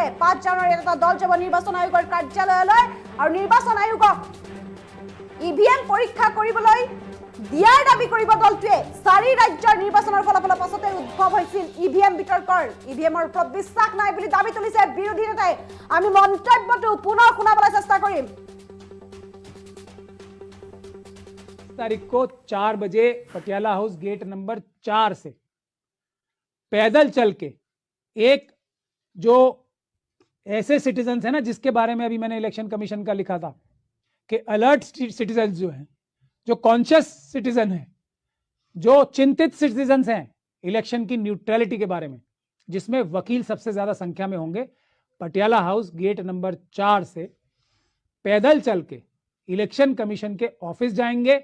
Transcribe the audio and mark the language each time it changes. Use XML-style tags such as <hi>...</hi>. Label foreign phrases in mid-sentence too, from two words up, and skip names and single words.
<as>5 জানুৱাৰীত এটা দল যাব নিৰ্বাচন আয়োগৰ কাৰ্যালয়লৈ আৰু নিৰ্বাচন আয়োগক ইভিএম পৰীক্ষা কৰিবলৈ দিয়াৰ দাবী কৰিব দলটোৱে। 4 ৰাজ্যৰ নিৰ্বাচনৰ ফলাফলৰ পাছতে উদ্ভৱ হৈছিল ইভিএম বিতৰ্কৰ। ইভিএমৰ ওপৰত বিশ্বাস নাই বুলি দাবী তুলিছে বিৰোধী নেতাই। আমি মন্তব্যটো পুনৰ শুনাবলৈ চেষ্টা কৰিম।</as> <hi>तारीख को 4 बजे पटियाला हाउस गेट नंबर 4 से पैदल चल के एक जो ऐसे सिटीजन्स हैं ना, जिसके बारे में अभी मैंने</hi> <en>election commission</en> <hi>का लिखा था कि</hi> <en>alert citizens</en> <hi>जो हैं, जो</hi> <en>conscious citizen</en> <hi>हैं, जो चिंतित सिटीजन्स हैं इलेक्शन की न्यूट्रलिटी के बारे में, जिसमें वकील सबसे ज्यादा संख्या में होंगे, पटियाला हाउस गेट नंबर 4 से पैदल चल के</hi> <en>election commission</en> <hi>के ऑफिस जाएंगे।</hi>